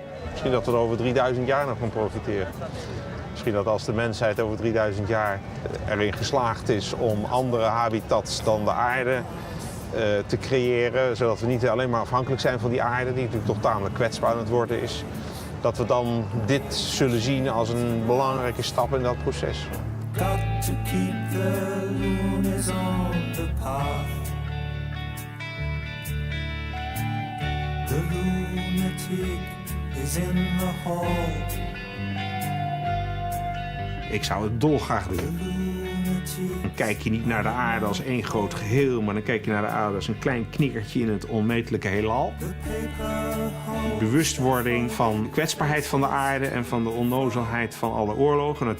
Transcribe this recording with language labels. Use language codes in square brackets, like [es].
[nl] Misschien dat we er over 3000 jaar nog van profiteren. Misschien dat als de mensheid over 3000 jaar erin geslaagd is om andere habitats dan de aarde te creëren, zodat we niet alleen maar afhankelijk zijn van die aarde, die natuurlijk toch tamelijk kwetsbaar aan het worden is, dat we dan dit zullen zien als een belangrijke stap in dat proces. [en] Got to keep the loonies on the path. The lunatic is in the hall. [nl] Ik zou het dolgraag doen. Dan kijk je niet naar de aarde als één groot geheel, maar dan kijk je naar de aarde als een klein knikkertje in het onmetelijke heelal. Bewustwording van de kwetsbaarheid van de aarde en van de onnozelheid van alle oorlogen.